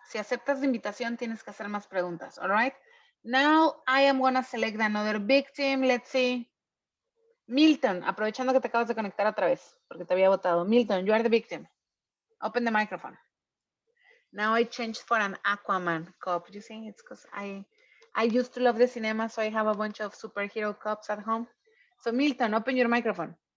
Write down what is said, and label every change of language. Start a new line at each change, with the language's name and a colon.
Spanish: Si aceptas la invitación, tienes que hacer más preguntas.
English: All right? Now I am going to select another victim. Let's see.
Spanish: Milton, aprovechando que te acabas de conectar otra vez, porque te había votado.
English: Milton, you are the victim. Open the microphone. Now I changed for an Aquaman cup. You see, it's because I used to love the cinema, so I have a bunch of superhero cups at home. So Milton, open your microphone.